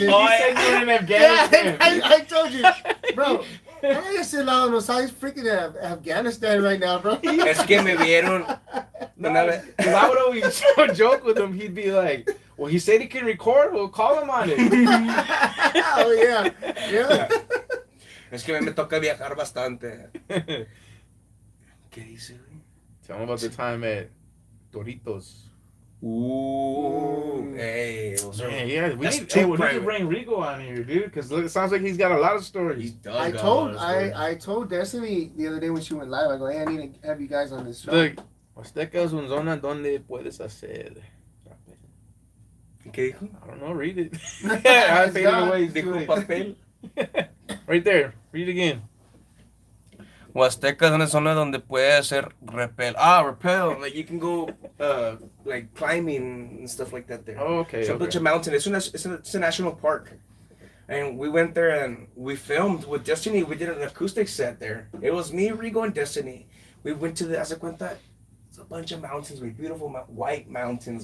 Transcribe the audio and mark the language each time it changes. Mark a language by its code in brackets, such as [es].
[en] You said you were in Afghanistan. Yeah, I told you, bro. I just said Lalo [es] no sabes [en] freaking Afghanistan right now, bro. [es] Es que me vieron. [en] Because I would always joke with him. He'd be like, well, he said he can record. We'll call him on it. Oh, yeah. [es] Es que me toca viajar bastante. ¿Qué dice, güey? [en] Tell him about the time at Doritos. Ooh. Hey. Yeah. We need to bring Rigo on here, dude. Because it sounds like he's got a lot of stories. I told Destiny the other day when she went live, I go, hey, I need to have you guys on this show. Look, [es] Huasteca es una zona donde puedes hacer. ¿Qué dijo? [en] I don't know, read it. I faded away. [es] Dijo papel. [en] Right there. Read it again. [es] Huasteca es una zona donde puede hacer rappel. Rappel. [en] Like you can go like climbing and stuff like that there. Oh, okay. It's a bunch of mountains. It's a national park. And we went there and we filmed with Destiny. We did an acoustic set there. It was me, Rigo, and Destiny. We went to the, it's a bunch of mountains, beautiful white mountains.